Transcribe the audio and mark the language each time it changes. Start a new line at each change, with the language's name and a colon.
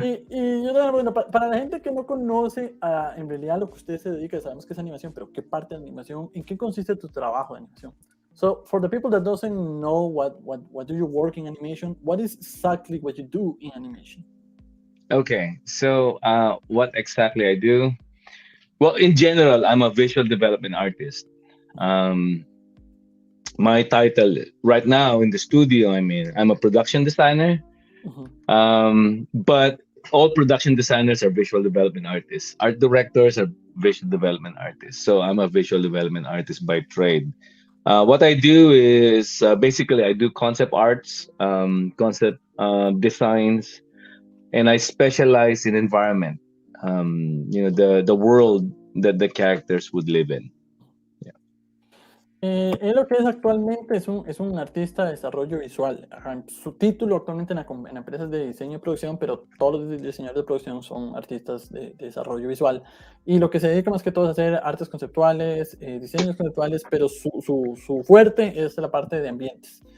Spanish: Y yo, bueno, para la gente que no conoce en realidad lo que usted se dedica, sabemos que es animación, pero ¿qué parte de animación? ¿En qué consiste tu trabajo de animación?
English: So, for the people that doesn't know what do you work in animation, what is exactly what you do in animation? Okay, so what exactly I do? Well, in general, I'm a visual development artist. My title right now in the studio, I mean, I'm a production designer. But all production designers are visual development artists. Art directors are visual development artists. So I'm a visual development artist by trade. What I do is basically I do concept arts, concept designs, and I specialize in environment. The world that the characters would live in.
Spanish: Él lo que es actualmente es un artista de desarrollo visual. Su título actualmente en empresas de diseño y producción, pero todos los diseñadores de producción son artistas de desarrollo visual. Y lo que se dedica más que todo es hacer artes conceptuales, diseños conceptuales, pero su fuerte es la parte de ambientes.